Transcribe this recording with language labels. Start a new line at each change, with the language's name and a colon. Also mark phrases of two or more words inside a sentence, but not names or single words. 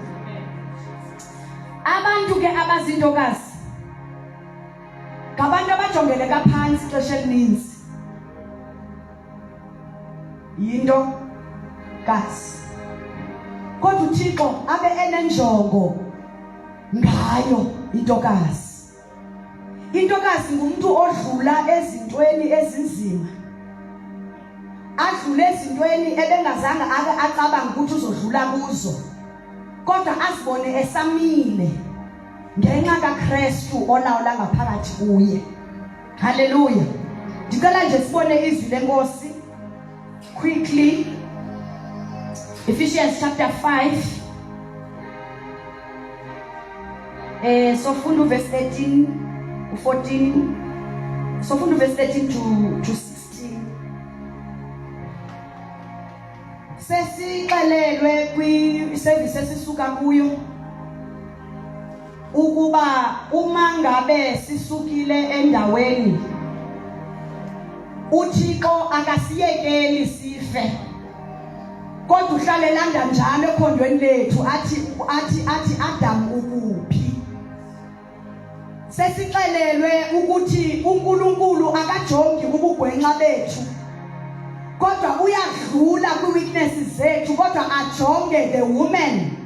Xhosa: abantu ke abazintokazi ngabantu abajongele kaphansi ixesha elininzi yinto kazi kodwa uThixo abe enenjongo ngayo
Zulu: intokazi ngumuntu odlula ezintweni ezinzima adlule ezintweni ebengazange acabanga ukuthi uzodlula kuzo kodwa asibone esamile ngenxa kaKristu olawula ngaphakathi kuye haleluya ndicela nje sibone izwi lenkosi quickly
English: Ephesians chapter
Xhosa: 5 sofunda verse 13 14 sofunda verse 13 to 16 sesixelelwe kwi-service esisuka kuyo
Zulu: ukuba uma ngabe sisukile endaweni uThixo akasiyekeli sife kodwa uhlale landa njalo ekhondweni lethu athi Adam ukuphi sesixelelwe ukuthi uNkulunkulu akajongi ubugwenxa bethu kodwa uyadlula kwi-weaknesses zethu kodwa ajonge
English: the woman